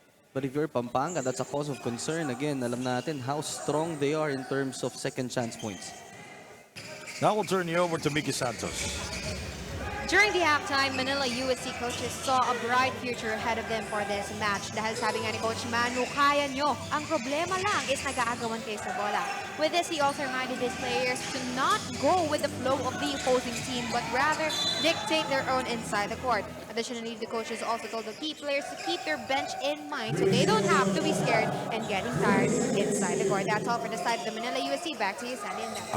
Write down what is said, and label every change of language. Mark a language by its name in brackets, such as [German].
[English] But if you're Pampanga, that's a cause of concern. Again, [Filipino] alam natin [English] how strong they are in terms of second chance points. Now we'll turn you over to Mickey Santos. During the halftime, Manila USC coaches saw a bright future ahead of them for this match. [Filipino] Dahil sabi nga ni Coach Manu, kaya nyo. Ang problema lang is nag-aagawan kayo sa bola. [English] With this, he also reminded his players to not go with the flow of the opposing team, but rather dictate their own inside the court. Additionally, the coaches also told the key players to keep their bench in mind so they don't have to be scared and getting tired inside the court. That's all for the side of the Manila USC. Back to you, Sandy and Nev.